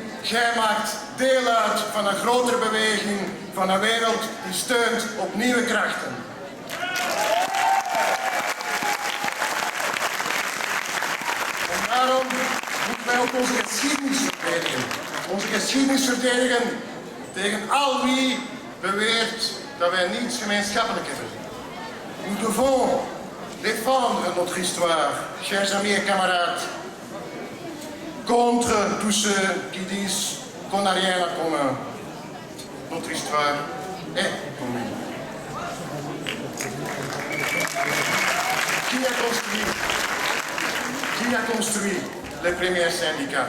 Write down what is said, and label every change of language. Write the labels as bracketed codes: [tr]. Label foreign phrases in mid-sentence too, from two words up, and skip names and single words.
[nl] Jij maakt deel uit van een grotere beweging, van een wereld die steunt op nieuwe krachten. En daarom moeten wij ook onze geschiedenis verdedigen. Onze geschiedenis verdedigen tegen al wie beweert dat wij niets gemeenschappelijk hebben. [fr] Nous devons défendre notre histoire, chers amis et camarades, contre tous ceux qui disent qu'on n'a rien à commun. Notre histoire est commune. Qui a construit les premiers syndicats?